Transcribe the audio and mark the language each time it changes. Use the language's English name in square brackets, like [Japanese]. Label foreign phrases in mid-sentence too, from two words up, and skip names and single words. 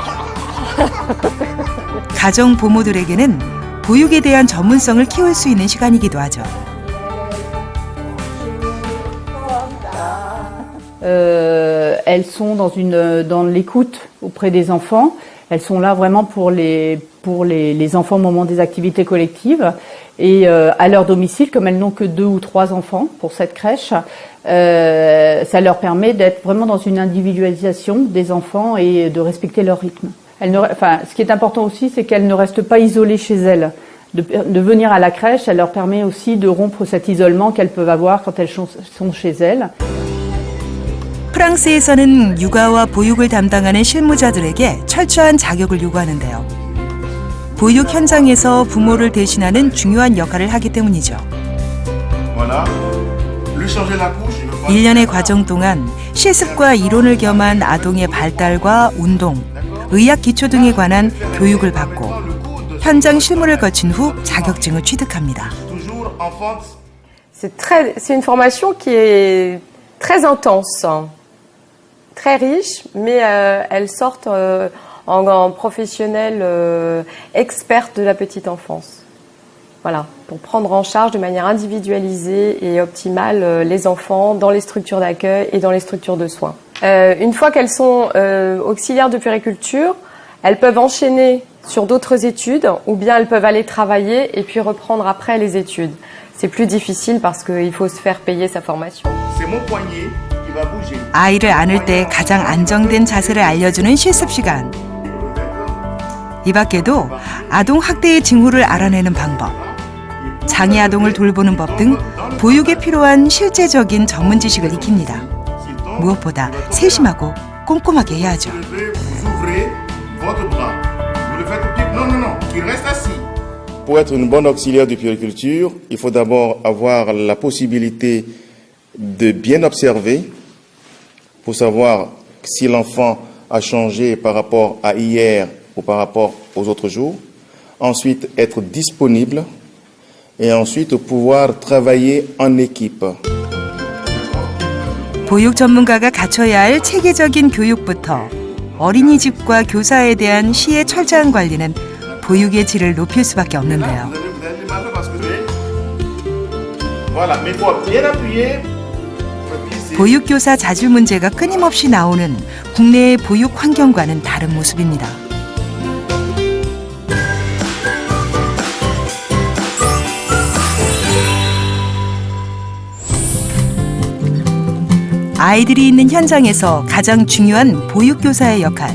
[Korean] 가정 부모들에게는 보육에 대한 전문성을 키울 수 있는 시간이기도 하죠. [French] Elles sont dans l'écoute auprès des enfants. Elles sont là vraiment pour les enfants au moment des activités collectives. Et à leur domicile, comme elles n'ont que 2 ou 3 enfants pour cette crèche, ça leur permet d'être vraiment dans une individualisation des enfants et de respecter leur rythme. Ce qui est important aussi, c'est qu'elles ne restent pas isolées chez elles. De venir à la crèche, ça leur permet aussi de rompre cet isolement qu'elles peuvent avoir quand elles sont chez elles. [Korean] 프랑스에서는 육아와 보육을 담당하는 실무자들에게 철저한 자격을 요구하는데요. 보육 현장에서 부모를 대신하는 중요한 역할을 하기 때문이죠. 1년의 과정 동안 실습과 이론을 겸한 아동의 발달과 운동, 의학 기초 등에 관한 교육을 받고 현장 실무를 거친 후 자격증을 취득합니다. [French] C'est une formation qui est très intense, très riche, mais elles sortent en professionnels experts de la petite enfance. Voilà, pour prendre en charge de manière individualisée et optimale les enfants dans les structures d'accueil et dans les structures de soins. Une fois qu'elles sont auxiliaires de puériculture, elles peuvent enchaîner sur d'autres études ou bien elles peuvent aller travailler et puis reprendre après les études. C'est plus difficile parce qu'il faut se faire payer sa formation. C'est mon poignet qui va bouger. [Korean] 아이를 안을 때 가장 안정된 자세를 알려주는 실습 시간. 이 밖에도 아동 학대의 징후를 알아내는 방법, 장애 아동을 돌보는 법 등 보육에 필요한 실제적인 전문 지식을 익힙니다. 무엇보다 세심하고 꼼꼼하게 해야죠. [French] Vous ouvrez votre bras. Vous le faites au pied. Non, non, non. Il reste assis. Pour être une bonne auxiliaire de puériculture, il faut d'abord avoir la possibilité de bien observer pour savoir si l'enfant a changé par rapport à hier ou par rapport aux autres jours. Ensuite, être disponible et ensuite pouvoir travailler en équipe. [Korean] 보육 전문가가 갖춰야 할 체계적인 교육부터 어린이집과 교사에 대한 시의 철저한 관리는 보육의 질을 높일 수밖에 없는데요. [French] Voilà, mais il faut bien appuyer. [Korean] 보육교사 자질 문제가 끊임없이 나오는 국내의 보육 환경과는 다른 모습입니다. 아이들이 있는 현장에서 가장 중요한 보육교사의 역할.